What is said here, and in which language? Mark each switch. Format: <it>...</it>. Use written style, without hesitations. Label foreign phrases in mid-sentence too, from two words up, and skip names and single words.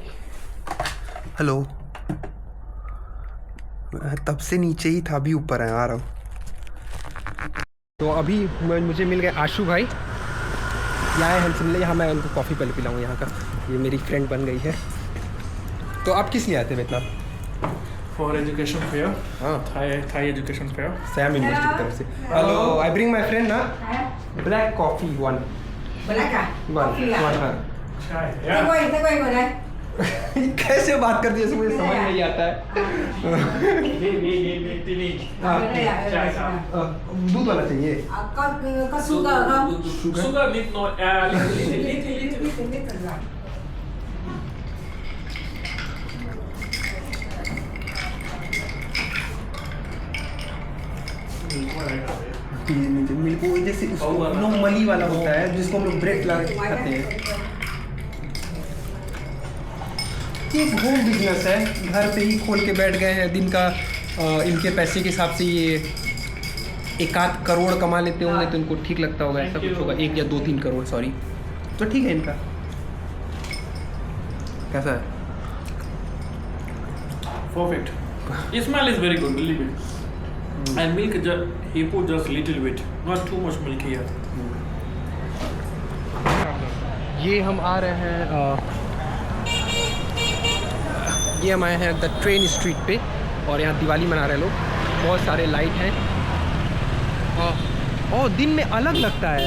<hi>हेलो, तब से नीचे ही था, अभी ऊपर है, आ रहा हूँ। तो अभी मुझे मिल गए आशु भाई, यहाँ है हम यहाँ। मैं उनको कॉफ़ी पहले पिलाऊँ यहाँ का, ये मेरी फ्रेंड बन गई है। तो आप किस लिए आते हैं इतना?</hi> <en>For education fair.</en> <hi>हाँ,</hi> <en>Thai education fair.</en> <hi>सैम यूनिवर्सिटी की तरफ से। हेलो,</hi> <en>I bring my friend</en> <hi>ना,</hi> <en>black coffee</en> <hi>1</hi> <vi>Black à?</vi> <hi>1 हाँ।</hi> <vi>Chai. Thế quay ngồi đây.</vi> <hi>कैसे बात करती है, मुझे समझ नहीं आता है। Tini. हाँ,</hi> <vi>Chai sao?</vi> <hi>दूध वाला चाहिए।</hi> <vi>Có sugar không?</vi> <en>Sugar little no, little.</en> <vi>Biết rồi.</vi> <hi>मिल्क वो जैसे नॉर्मली वाला होता है जिसको हम लोग ब्रेड ला खाते हैं। ये एक होम बिजनेस है, घर पे ही खोल के बैठ गए हैं। दिन का इनके पैसे के हिसाब से ये 1-8 करोड़ कमा लेते होंगे, तो इनको ठीक लगता होगा, ऐसा कुछ होगा। 1 या 2-3 करोड़, सॉरी। तो ठीक है इनका। कैसा है?</hi> <en>Perfect. The smell is very good, believe it. And milk, he put just little bit, not too much milk here.</en> <hi>ये हम आ रहे हैं ये हम आए हैं द ट्रेन स्ट्रीट पे और यहाँ दिवाली मना रहे हैं लोग। बहुत सारे लाइट हैं और दिन में अलग लगता है।</hi>